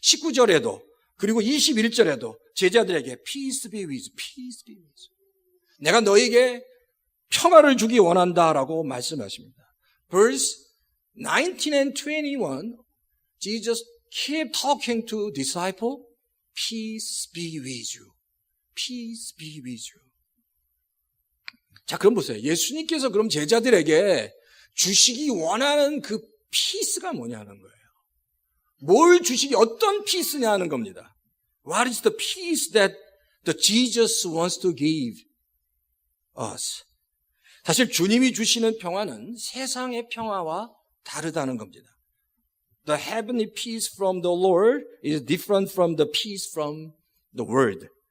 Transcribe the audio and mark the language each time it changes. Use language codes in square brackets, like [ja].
[ko] 19절에도 그리고 21절에도 제자들에게 [en] Peace be with you. Peace be with you. [ko] 내가 너희에게 평화를 주기 원한다라고 말씀하십니다. [en] Verse 19 and 21, Jesus kept talking to disciples. Peace be with you. Peace be with you. [ko] 자, 그럼 보세요. 예수님께서 그럼 제자들에게 주시기 원하는 그 피스가 뭐냐는 거예요. 뭘 주시기, 어떤 피스냐는 겁니다. [en] What is the peace that the Jesus wants to give us? [ko] 사실 주님이 주시는 평화는 세상의 평화와 다르다는 겁니다. [en] The heavenly peace from the Lord is different from the peace from the world.